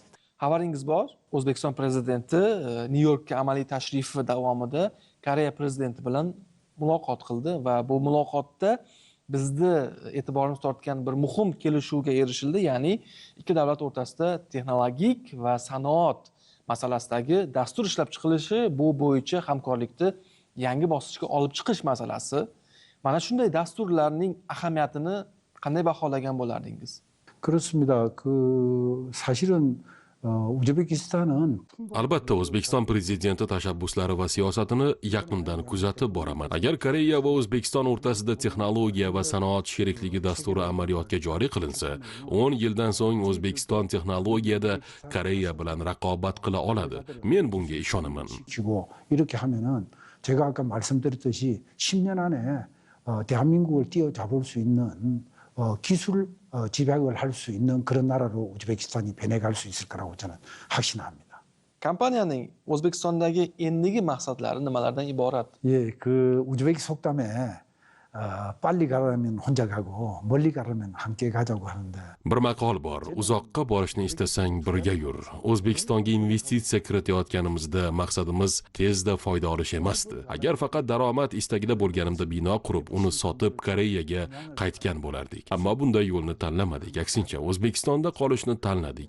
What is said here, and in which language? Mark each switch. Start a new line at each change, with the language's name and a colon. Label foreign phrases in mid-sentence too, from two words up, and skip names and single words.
Uzbek: Xabaringiz bor, O'zbekiston prezidenti Nyu-Yorkka amaliy tashrifi davomida Koreya prezidenti bilan muloqot qildi va bu muloqotda bizni e'tiborimiz tortgan bir muhim kelishuvga erishildi, ya'ni ikki davlat o'rtasida texnologik va sanoat masalasidagi dastur ishlab chiqilishi, bu bo'yicha hamkorlikni yangi bosqichga olib chiqish masalasi. Mana shunday dasturlarning ahamiyatini qanday baholagan bo'lardingiz?
Korean: 그렇습니다. 그 사실은 우즈베키스탄은
Uzbek: Albatta, O'zbekiston prezidenti tashabbuslari va siyosatini yaqindan kuzatib boraman. Agar Koreya va O'zbekiston o'rtasida texnologiya va sanoat sherikligi dasturi amaliyotga joriy qilinsa, 10 yildan so'ng O'zbekiston texnologiyada Koreya bilan raqobat qila oladi. Men bunga ishonaman.
Korean: 지고 이렇게 하면은 제가 아까 말씀드렸듯이 10년 안에 대한민국을 뛰어잡을 수 있는 기술 집약을 할 수 있는 그런 나라로 우즈베키스탄이 변해갈 수 있을 거라고 저는 확신합니다.
Uzbek: Kompaniyaning O'zbekistondagi endigi maqsadlari nimalardan iborat?
Korean: 예, 그 우즈베키 속담에 빨리 가려면 혼자 가고 멀리 가려면 함께 가자고 하는데
Uzbek: Bir maqol bor. Uzoqqa borishni istasang birga yur. O'zbekistonga investitsiya kiritayotganimizda maqsadimiz tezda foyda olish emasdi. Agar faqat daromad istagida bo'lganimda bino qurib, uni sotib Koreyaga qaytgan bo'lardik. Ammo bunday yo'lni tanlamadik. Aksincha, O'zbekistonda qolishni tanladik.